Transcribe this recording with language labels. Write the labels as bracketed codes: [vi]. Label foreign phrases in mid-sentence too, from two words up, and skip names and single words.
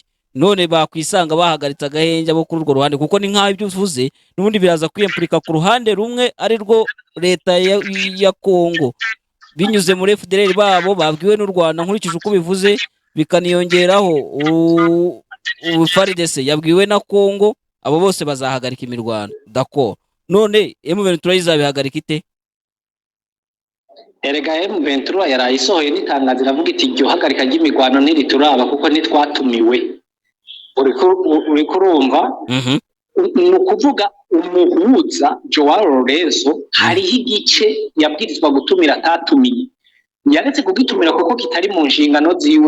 [rw] None bakwisanga bahagaritse agahenge abo kuri urwo ruhande, kuko ni nkaho ibyo uvuze n'ubundi biraza kwiyempurika ku ruhande rumwe ari rwo leta ya Kongo binyuze muri FDLR babo babwiwe n'u Rwanda. Nkurikije uko bivuze bikaniyongeraho FARDC yabwiwe na Kongo, abo bose bazahagarika imirwano. D'accord. None M23 izabihagarika ite? [rn] Erega M23 yarayisohoye n'itangazo iravuga iti iryo hagarika ry'imigwano ntirituraba kuko ntitwatumiwe. Uri kurumva? Ni ukuvuga umuhuza Joao Lorenzo hariho igice yabwirizwa gutumira atatumiye, yaretse kugitumira kuko kitari mu nshingano ziwe.